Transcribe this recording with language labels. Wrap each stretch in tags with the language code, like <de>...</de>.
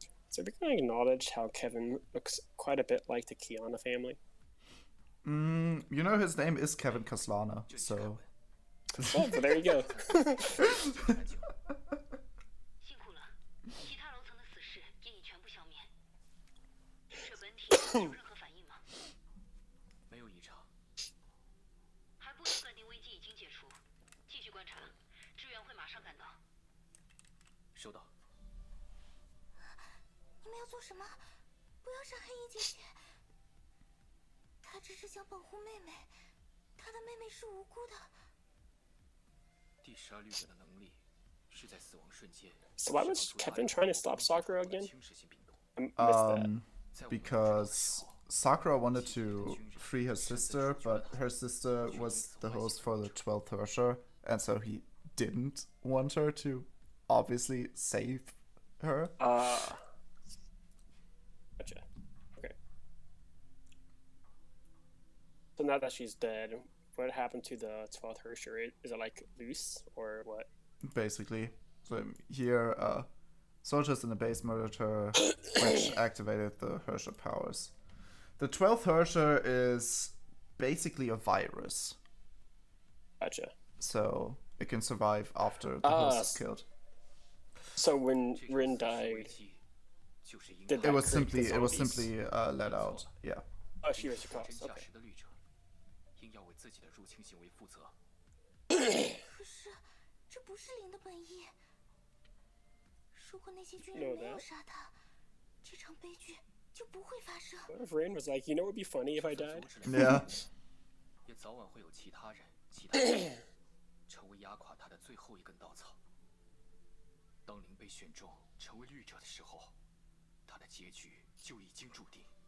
<en>So we're going to acknowledge how Kevin looks quite a bit like the Kiana family. You know his name is Kevin Kaslana, so... Oh, so there you go.</en> <zh>辛苦了，其他楼层的死士也已全部消灭。这本体有任何反应吗？没有异常。还不能断定危机已经解除，继续观察，支援会马上赶到。收到。你们要做什么？不要杀黑衣姐姐。她只是想保护妹妹，她的妹妹是无辜的。第12律者的能力是在死亡瞬间。</zh> <en>So why was Kevin trying to stop Sakura again?</en> <zh>侵蚀性病毒。</zh> <en>I missed that. Because Sakura wanted to free her sister, but her sister was the host for the 12th Herrscher, and so he didn't want her to obviously save her. Gotcha. Okay. So now that she's dead, what happened to the 12th Herrscher? Is it like loose or what? Basically. So here, soldiers in the base murdered her, which activated the Herrscher powers. The 12th Herrscher is basically a virus. Gotcha. So it can survive after the host is killed. So when Rin died, did that It was create the simply zombies? let out. Yeah. Oh, she was the cause.</en> <zh>真驾</zh> <en>Okay.</en> <zh>驶的律者应要为自己的入侵行为负责。可是，这不是灵的本意。如果那些军人没有杀他，这场悲剧就不会发生。</zh> <en>What if Rin was like, you know what would be funny if I died? Yeah.</en> <zh>也早晚会有其他人、其他人成为压垮他的最后一根稻草。当灵被选中成为律者的时候，他的结局就已经注定。</zh>